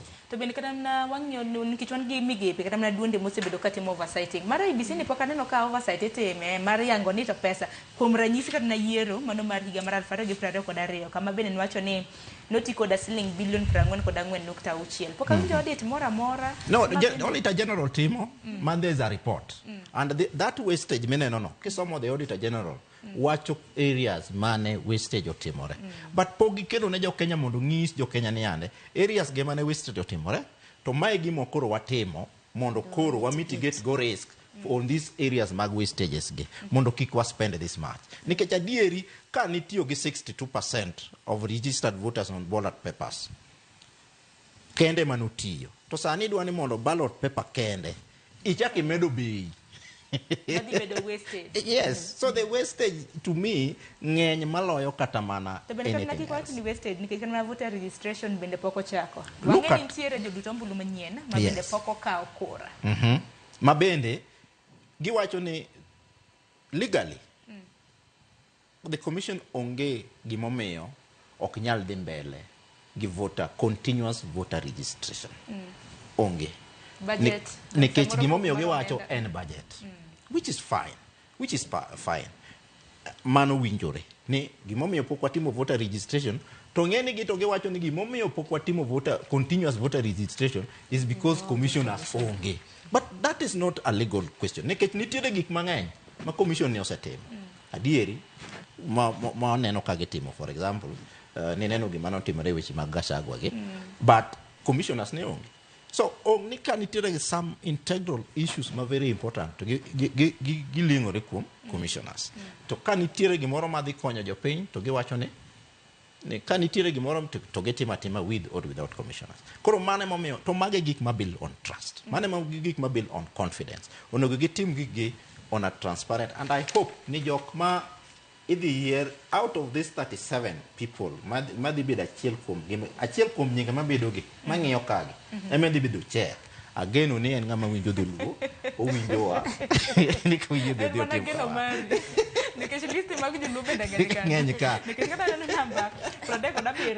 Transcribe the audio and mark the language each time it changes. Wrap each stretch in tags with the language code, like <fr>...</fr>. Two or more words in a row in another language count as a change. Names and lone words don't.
<luo>To bende kata na wang'yo nikech wan gi migepe kata na duonde mosebedo katimo oversighting. Mar IBC ni pok aneno ka oversight itime mar yango ni to pesa kuom ranyisi kata na yiero mano mar higa mar 2022 kama bende niwacho ni noti koda siling bilion 44.6. Pok awinjo audit mora mora.</luo> <en>No, Auditor General</en> <luo>timo man</luo> <en>there is a report. And that wastage</en> <luo>meneno no kisomo</luo> <en>the Auditor General</en> <luo>wacho areas mane wastage otimore. But pogi kendo ne jo Kenya mondo ng'is jo Kenya ni ande areas ge mane wastage otimore to mae gimo koro watimo mondo koro wa mitigate go</luo> <en>risk on these areas</en> <luo>mag wastages ge mondo kik wa spend</luo> <en>this much.</en> <luo>Nikech adieri ka nitiyo gi 62% of</luo> <en>registered voters on ballot papers</en> <luo>kende manutiyo to sani dwani mondo</luo> <en>ballot paper</en> <luo>kende ichaki medo bei.</luo> <en>Yes, so the wastage to me</en> <luo>ng'eny maloyo kata mana</luo> <en>anything else.</en> <luo>Ni wastage nikech kana</luo> <en>voter registration</en> <luo>bende poko chako. Wang'e nitiere joduto ombulu manyien ma bende poko kawo kura. Ma bende giwacho ni</luo> <en>legally the commission</en> <luo>onge gimomiyo ok nyal dhi mbele gi</luo> <en>continuous voter registration.</en> <luo>Onge. Budget. Nikech gimomiyo giwacho en budget.</luo> <en>Which is fine.</en> <luo>Mano winjore. ni gimomiyo pok watimo voter registration to ng'eni gi to giwacho ni gimomiyo pok watimo</luo> <en>continuous voter registration is because commissioners</en> <luo>onge.</luo> <en>But that is not a legal question</en> <luo>nikech nitiere gik mang'eny ma commission ni osetimo adieri ma neno ka gitimo. For example, ni neno gima notimore weche mag Gachagua gi but commissioners ne onge. So ni ka nitiere</luo> <en>some integral issues</en> <luo>ma</luo> <en>very important</en> <luo>to giling'ore kuom commissioners. To ka nitiere gimoro ma dhi konyo jopiny to giwacho ni ka nitiere gimoro to gitimo atima</luo> <en>with or without commissioners.</en> <luo>Koro mane momiyo to mage gik ma</luo> <en>build on trust.</en> <luo>Mane mo gik ma</luo> <en>build on confidence.</en> <luo>Onego gitim gigi</luo> <en>on a transparent, and I hope</en> <luo>ni jok ma idhi</luo> <en>year out of this</en> <luo>37 people madhi bedo achiel kuom nyinge mabedo gi mang'iyo kagi ema dhi bedo chair. Ageno ni en ng'ama winjo dholuo owinjowa ni kawinjo dholuo tim nikech listi mag joluo bende ng'eny ka nikech kata neno namba 37</luo>